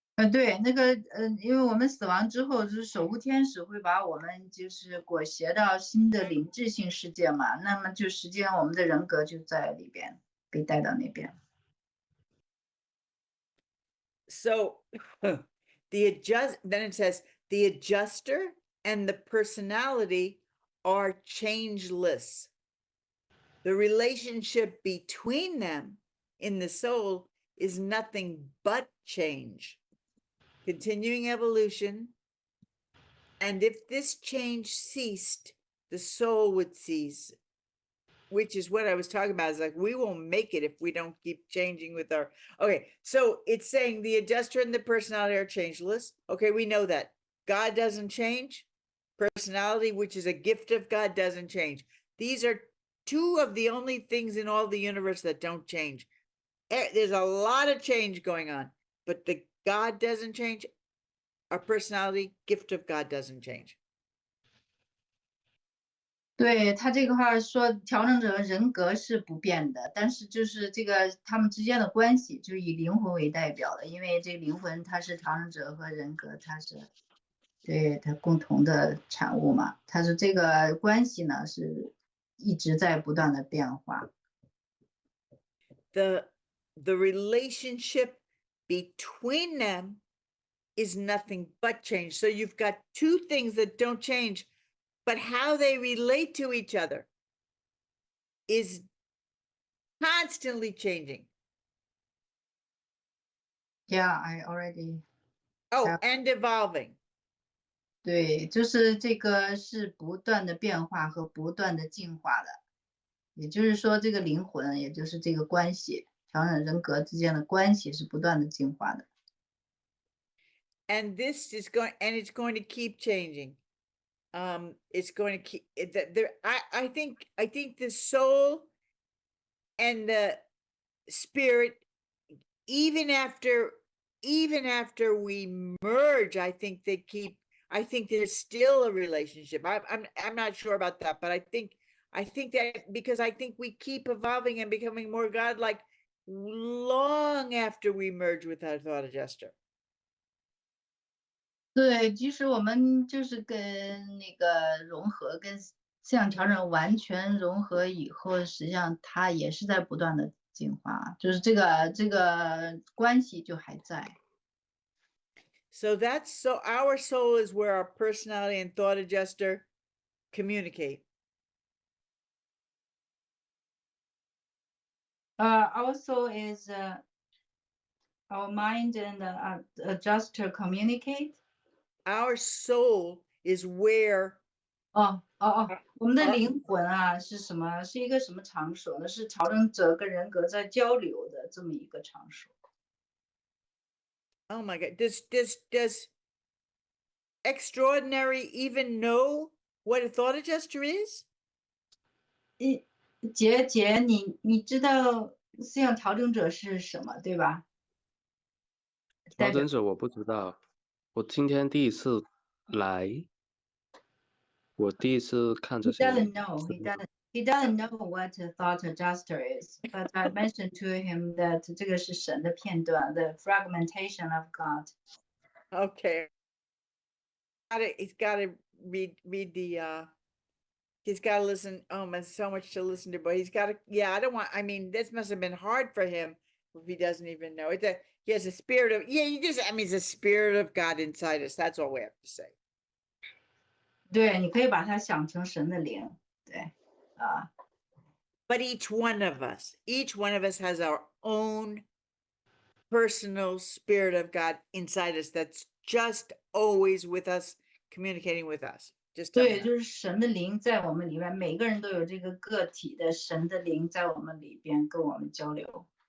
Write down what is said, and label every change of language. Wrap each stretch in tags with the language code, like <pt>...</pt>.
<zh>对，那个因为我们死亡之后，就是守护天使会把我们就是裹挟到新的灵智性世界嘛，那么就实际上我们的人格就在里边，被带到那边。</zh> <en>So then it says the adjuster and the personality are changeless. The relationship between them in the soul is nothing but change, continuing evolution. And if this change ceased, the soul would cease, which is what I was talking about. Is like, we won't make it if we don't keep changing with our, okay. So it's saying the adjuster and the personality are changeless. Okay, we know that. God doesn't change. Personality, which is a gift of God, doesn't change. These are two of the only things in all the universe that don't change. There's a lot of change going on, but the God doesn't change. Our personality, gift of God, doesn't change.</en> <zh>对他这个话说，调整者人格是不变的，但是就是这个他们之间的关系，就是以灵魂为代表的，因为这个灵魂它是调整者和人格，它是对它共同的产物嘛。它是这个关系呢是一直在不断的变化。</zh> <en>the relationship between them is nothing but change. So you've got two things that don't change, but how they relate to each other is constantly changing. Yeah, I already. Oh, and evolving.</en> <zh>对，就是这个是不断的变化和不断的进化的，也就是说，这个灵魂，也就是这个关系，调整人格之间的关系是不断的进化的。</zh> <en>And this is going, and it's going to keep changing. It's going to keep there. I think the soul and the spirit, even after we merge, I think there's still a relationship. I'm not sure about that, but I think that because I think we keep evolving and becoming more godlike long after we merge with our thought adjuster.</en> <zh>对，即使我们就是跟那个融合，跟思想调整完全融合以后，实际上它也是在不断的进化，就是这个关系就还在。</zh> <en>So our soul is where our personality and thought adjuster communicate. Our soul is our mind and adjuster communicate. Our soul is where</en> <zh>我们的灵魂啊是什么？是一个什么场所呢？是调整者跟人格在交流的这么一个场所。</zh> <en>Oh my God, does extraordinary even know what a thought adjuster is?</en> <zh>姐，你知道思想调整者是什么，对吧？调整者我不知道，我今天第一次来，我第一次看这</zh> <en>He</en> <zh>些。</zh> <en>doesn't know. He doesn't know what a thought adjuster is. But I mentioned to him that</en> <zh>这个是神的片段</zh> <en>the fragmentation of God. Okay. He's got to read the he's got to listen. Oh, there's so much to listen to, but he's got to, yeah, I mean, this must have been hard for him if he doesn't even know it. He has a spirit of, it's a spirit of God inside us. That's all we have to say.</en> <zh>对，你可以把它想成神的灵，对，</zh> <en>But each one of us has our own personal spirit of God inside us that's just always with us, communicating with us. Just</en> <zh>对，就是神的灵在我们里面，每个人都有这个个体的神的灵在我们里边跟我们交流。</zh>